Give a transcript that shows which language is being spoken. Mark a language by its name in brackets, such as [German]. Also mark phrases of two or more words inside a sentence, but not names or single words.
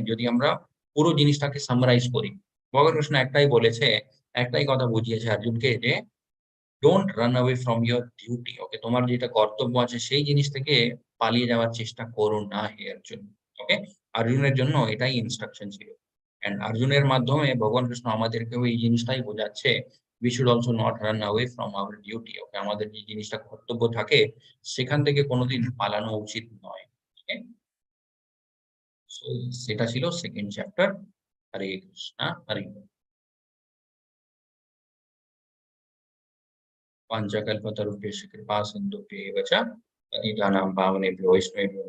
[Bangla] যদি আমরা পুরো জিনিসটাকে সামারাইজ করি, ভগবান কৃষ্ণ একটাই বলেছে, একটাই কথা বুঝিয়েছে অর্জুনকে, যে [English] don't run away from your duty. [Bangla] ওকে, তোমার যেটা কর্তব্য আছে সেই জিনিস থেকে পালিয়ে যাওয়ার চেষ্টা করো না হে অর্জুন। ওকে, অর্জুনের জন্য এটাই ইনস্ট্রাকশন ছিল। এন্ড অর্জুনের মাধ্যমে ভগবান কৃষ্ণ আমাদেরকেও এই জিনিসটাই বোঝাচ্ছে, [English] we should also not run away from our duty. [Bangla] ওকে, আমাদের যে জিনিসটা কর্তব্য থাকে সেখান থেকে কোনোদিন পালানো উচিত নয়। [English] okay, so [Bangla] সেটা ছিল [English] second chapter. [Sanskrit] হরে কৃষ্ণ, হরে পাঞ্চকল্পতরুভ্যশ্চ কৃপা সিন্ধুভ্যেব চ পতিতানাং পাবনেভ্যো বৈষ্ণবেভ্যো